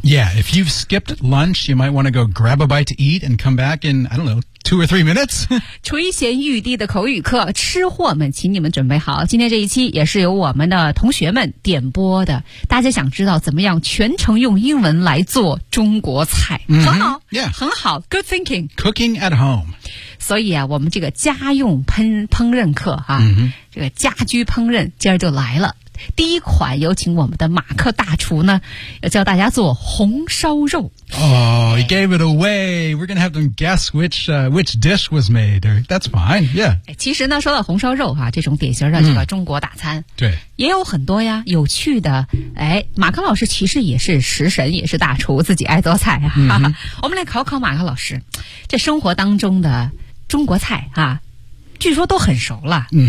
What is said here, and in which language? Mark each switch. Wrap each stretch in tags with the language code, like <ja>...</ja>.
<en>Yeah, if you've skipped lunch, you might want to go grab a bite to eat and come back in, I don't know, 2 or 3 minutes.</en> <zh>垂涎欲滴的口语课，吃货们请你们准备好，今天这一期也是由我们的同学们点播的，大家想知道怎么样全程用英文来做中国菜、很好、很好</zh> <en>good thinking cooking at home.</en> <zh>所以啊，我们这个家用烹饪课啊、这个家居烹饪今儿就来了。第一款有请我们的马克大厨呢，要教大家做红烧肉。</zh> <en>Oh, he gave it away. We're going to have them guess which,、which dish was made. That's fine, yeah.</en> <zh>其实呢，说到红烧肉啊，这种典型的这个中国大餐、对，也有很多呀，有趣的。哎，马克老师其实也是食神，也是大厨，自己爱做菜啊。我们来考考马克老师，这生活当中的中国菜啊，据说都很熟了。</zh>